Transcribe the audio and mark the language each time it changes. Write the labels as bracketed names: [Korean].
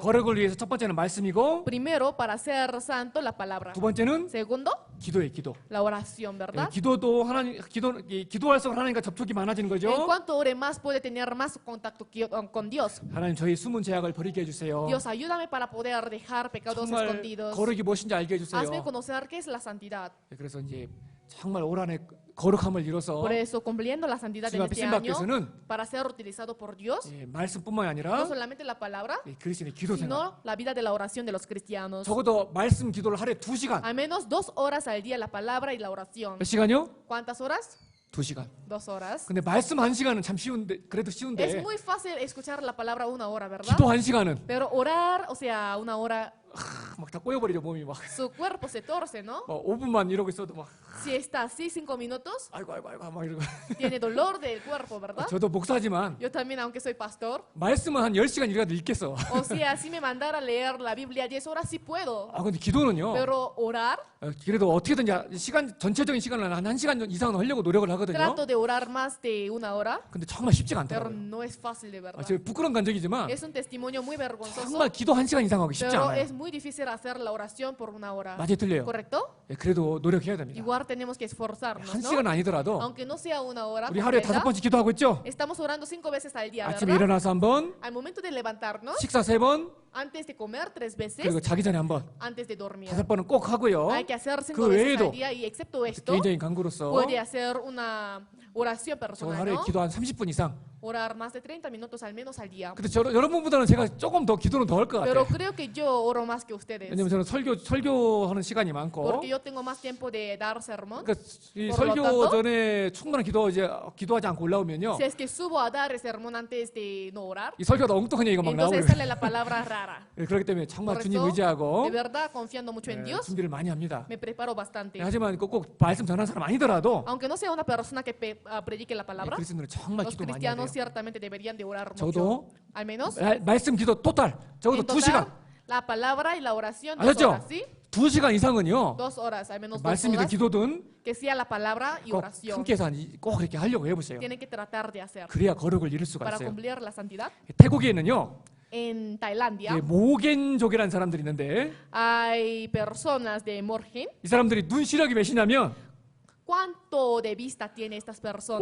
[Korean] 거룩을 위해서 첫 번째는 말씀이고 [Spanish] Primero, para ser santo, la palabra. [Korean] 두 번째는 [Spanish] Segundo, [Korean] 기도예요, 기도. [Spanish] la oración, ¿verdad? [Korean] 기도도 기도할수록 하나님과 접촉이 많아지는 거죠. [Spanish] cuanto ore más, puede tener más contacto con Dios. [Korean] 하나님 저희 숨은 죄악을 버리게 해주세요. [Spanish] Dios, ayúdame para poder dejar pecados [Korean] 정말 [Spanish] escondidos. [Korean] 거룩이 무엇인지 알게 해주세요. [Spanish] Hazme conocer qué es la santidad. [Korean] 그래서 이제 정말 올 한해 거룩함을 이뤄서 [Spanish] Por eso, cumpliendo la santidad en [Korean] 주님 앞에 [Spanish] este [Korean] 쓰임 받기 [Spanish] año, [Korean] 위해서는 [Spanish] para ser utilizado por Dios, [Korean] 말씀뿐만이 [Spanish] no [Korean] 아니라 [Spanish] solamente la palabra, [Korean] 그리스도의 기도 생활. [Spanish] sino la vida de la oración de los cristianos. [Korean] 적어도 말씀 기도를 하루에 2시간. [Spanish] Al menos 2 horas al día la palabra y la oración. [Korean] 몇 시간요? [Spanish] ¿Cuántas horas? [Korean] 2시간. [Spanish] 2 horas. [Korean] 근데 말씀 1시간은 참 쉬운데 그래도 [Spanish] Es [Korean] 쉬운데 [Spanish] muy fácil escuchar la palabra 1 hora, ¿verdad? [Korean] 기도 1시간은 [Spanish] Pero orar, o sea, 1 hora, [Korean] 막 다 꼬여버리죠 몸이 막. [Spanish] su cuerpo se torce, ¿no? [Korean] 5분만 이러고 있어도 막 [Spanish] Si está así 5 minutos, [Korean] 아이고 막 이러고. [Spanish] tiene dolor del cuerpo, ¿verdad? [Korean] 저도 목사지만 [Spanish] Yo también, aunque soy pastor, [Korean] 말씀은 한 10시간이라도 읽겠어. [Spanish] o sea, si me mandara a leer la Biblia 10 horas, sí puedo. [Korean] 근데 기도는요. [Spanish] Pero orar, [Korean] 그래도 어떻게든 시간 전체적인 시간을 한 1시간 이상은 하려고 노력을 하거든요. [Spanish] trato de orar más de 1 hora, [Korean] 근데 정말 쉽지가 [Spanish] pero [Korean] 않더라고요. [Spanish] no es fácil de verdad. [Korean] 제가 부끄러운 간적이지만 [Spanish] Es un testimonio muy vergonzoso, [Korean] 정말 기도 1시간 이상 하기 쉽지 [Spanish] pero [Korean] 않아요. [Spanish] es muy difícil hacer la oración por 1 hora. [Korean] 맞아요, 틀려요. [Spanish] ¿Correcto? [Korean] 그래도 노력해야 됩니다. [Spanish] Igual tenemos que esforzarnos, ¿no? [Korean] 1시간 아니더라도 [Spanish] Aunque no sea 1 hora, [Korean] 우리 하루에 [Spanish] completa, [Korean] 5번씩 기도하고 있죠? [Spanish] estamos orando 5 veces al día, [Korean] 아침에 [Spanish] ¿verdad? [Korean] 일어나서 한 번, [Spanish] Al momento de levantarnos, [Korean] 식사 3번, [Spanish] antes de comer 3 veces, [Korean] 그리고 자기 전에 한 번, [Spanish] antes de dormir. [Korean] 5번은 꼭 하고요. [Spanish] Hay que hacer 5 [Korean] 그 [Spanish] veces [Korean] 외에도 [Spanish] al día y excepto esto, [Korean] 개인적인 간구로서 [Spanish] puede hacer una oración [Korean] 저 [Spanish] personal, [Korean] 하루에 [Spanish] ¿no? [Korean] 기도 한 30분 이상. [Spanish] Orar más de 30 minutos al menos al día. [Korean] 근데 여러분보다는 제가 조금 더 기도는 더 할 것 [Spanish] Pero [Korean] 같아요. [Spanish] creo que yo oro más que ustedes. [Korean] 왜냐면 저는 설교하는 시간이 많고, [Spanish] Porque yo tengo más tiempo de dar sermón. [Korean] 그러니까 이 [Spanish] Por lo [Korean] 설교 [Spanish] tanto, [Korean] 전에 충분한 기도하지 않고 올라오면요, [Spanish] Si es que subo a dar el sermón antes de no orar, [Korean] 이 설교가 엉뚱한 얘기가 막 나오고 [Spanish] entonces sale la palabra rara. [Korean] 그렇기 때문에 정말 [Spanish] Por [Korean] 주님 [Spanish] eso, [Korean] 의지하고 [Spanish] de verdad, confiando mucho en Dios, [Korean] 준비를 많이 합니다. [Spanish] me preparo bastante. [Korean] 하지만 꼭 말씀 전하는 사람 아니더라도 [Spanish] Aunque no sea una persona que predique la palabra, [Korean] 그리스도는 정말 [Spanish] los [Korean] 기도 많이 해야 돼요. [Spanish] cristianos ciertamente deberían de orar mucho. [Korean] 저도 [Spanish] Al menos, [Korean] 말씀 기도 토탈 적어도 [Spanish] en [Korean] 2시간, [Spanish] total, la palabra y la oración 2 [Korean] 아셨죠? [Spanish] horas, ¿sí? [Korean] 2시간 이상은요, [Spanish] 2 horas, al menos 2 [Korean] 말씀이든 [Spanish] horas, [Korean] 기도든 [Spanish] que sea la palabra y [Korean] 꼭 [Spanish] oración. [Korean] 함께 해서 꼭 이렇게 하려고 해보세요. [Spanish] Tienen que tratar de hacer [Korean] 그래야 거룩을 이룰 수가 [Spanish] para [Korean] 있어요. [Spanish] cumplir la santidad. [Korean] 태국에는요, [Spanish] En Tailandia [Korean] 모겐족이라는 사람들이 있는데 [Spanish] hay personas de Morgen. [Korean] 이 사람들이 눈 시력이 몇이냐면 [Spanish] ¿Cuánto de vista tiene estas personas?